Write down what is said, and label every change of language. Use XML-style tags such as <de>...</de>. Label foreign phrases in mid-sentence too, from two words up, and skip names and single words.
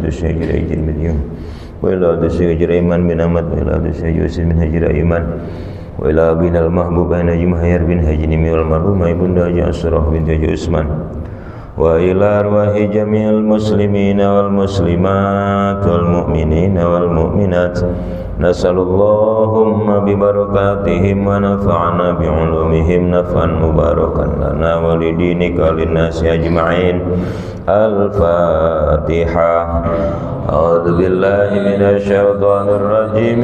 <ar>حضرة الشيخ الحاج راجن بن يونغ وإلى حضرة الشيخ الحاج رايمان بن أحمد وإلى حضرة الشيخ يوسف بن الحاج رايمان وإلى أبينا المحبوب بن الحاج مهيار بن الحاج نيمي والمرحومة إبوندا الحاج أسراه بن الحاج عثمان وإلى أرواح جميع المسلمين والمسلمات والمؤمنين والمؤمنات نسأل الله ببركاتهم ونفعنا بعلومهم نفعا مباركا لنا ولدينك للناس أجمعين. Al-Fatihah. أعوذ بالله من الشيطان الرجيم.</ar>